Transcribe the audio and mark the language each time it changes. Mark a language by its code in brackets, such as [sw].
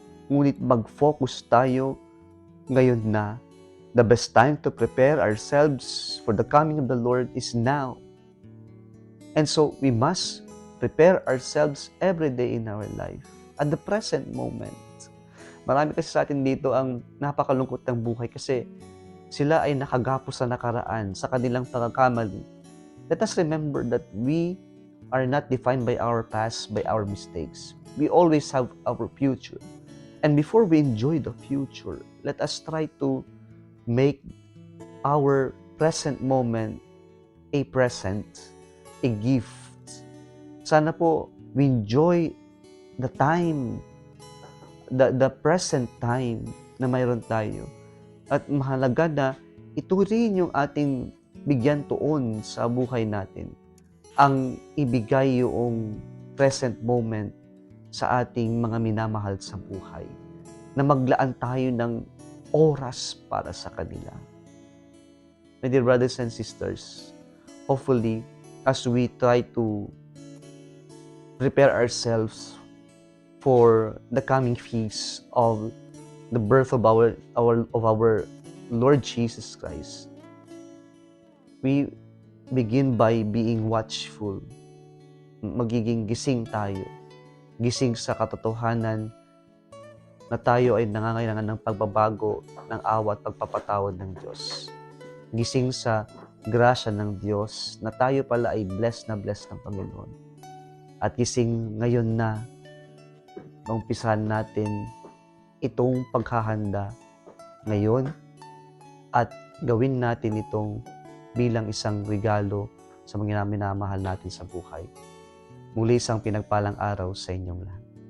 [tl] Ngunit mag-focus tayo ngayon na. [en] The best time to prepare ourselves for the coming of the Lord is now. And so, we must prepare ourselves every day in our life, at the present moment. [tl] Marami kasi sa atin dito ang napakalungkot ng buhay kasi sila ay nakagapos sa nakaraan, sa kanilang pagkakamali. [en] Let us remember that we are not defined by our past, by our mistakes. We always have our future. And before we enjoy the future, let us try to make our present moment a present, a gift. [tl] Sana po [en] we enjoy the time, the present time [tl] na mayroon tayo. At mahalaga na ito rin yung ating bigyan tuon sa buhay natin. Ang ibigay yung present moment sa ating mga minamahal sa buhay. Na maglaan tayo ng oras para sa kanila. [en] My dear brothers and sisters, hopefully, as we try to prepare ourselves for the coming feast of the birth of our Lord Jesus Christ, we begin by being watchful. [tl] Magiging gising tayo. Gising sa katotohanan na tayo ay nangangailangan ng pagbabago, ng awa at pagpapatawad ng Diyos. Gising sa grasya ng Diyos na tayo pala ay blessed ng Panginoon. At gising ngayon na maumpisahan natin itong paghahanda ngayon at gawin natin itong bilang isang regalo sa mga minamahal natin sa buhay. Muli isang pinagpalang araw sa inyong lahat.